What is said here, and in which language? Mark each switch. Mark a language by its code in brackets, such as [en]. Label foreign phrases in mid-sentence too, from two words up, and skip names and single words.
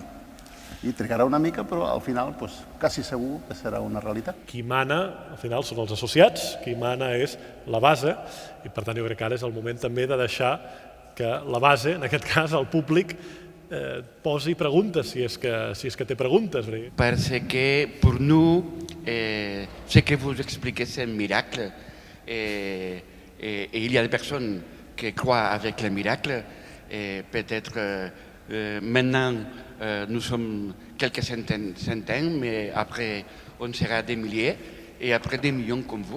[ca] I trigarà una mica, però al final quasi segur que serà una realitat. Qui mana, al final, són els associats, qui mana és la base, i per tant jo crec que ara és el moment també de deixar que la base, en aquest cas el públic, posi preguntes, si és que té preguntes. [fr] Parce que pour nous, ce que vous expliquez, c'est un miracle. Et il y a des personnes qui croient avec le miracle. Et peut-être maintenant, nous sommes quelques centaines, mais après, on sera des milliers et après des millions comme vous.